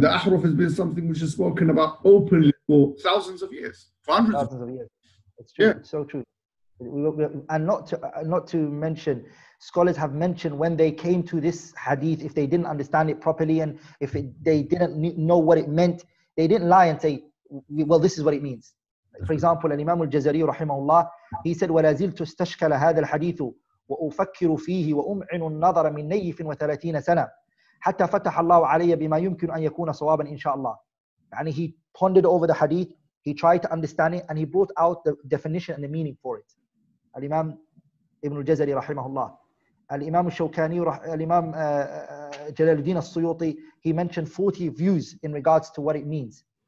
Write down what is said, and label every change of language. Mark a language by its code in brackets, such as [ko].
[en] The ahruf has been something which is spoken about openly for thousands of years, for hundreds of years. It's true. Yeah. It's so true. And not to mention, scholars have mentioned when they came to this hadith, if they didn't understand it properly and if they didn't know what it meant, they didn't lie and say, well, this is what it means. For example, Imam al-Jazari rahimahullah, he said, [ar] وَلَا زِلْتُ اسْتَشْكَلَ هَذَا الْحَدِيثُ وَأُفَكِّرُ فِيهِ وَأُمْعِنُ النَّظَرَ مِنْ نَيِّفٍ وَثَلَاثِينَ سَنَةً حَتَّى فَتَحَ اللَّهُ عَلَيَّ بِمَا يُمْكِنُ أَن يَكُونَ صَوَابًا إِنْ شَاءَ اللَّهِ. [en] And he pondered over the hadith, he tried to understand it, and he brought out the definition and the meaning for it. Al-Imam Ibn al-Jazari rahimahullah. Al-Imam al-Shawkani, Al-Imam Jalaluddin al-Suyuti, he mentioned 40 views in regards to what it means.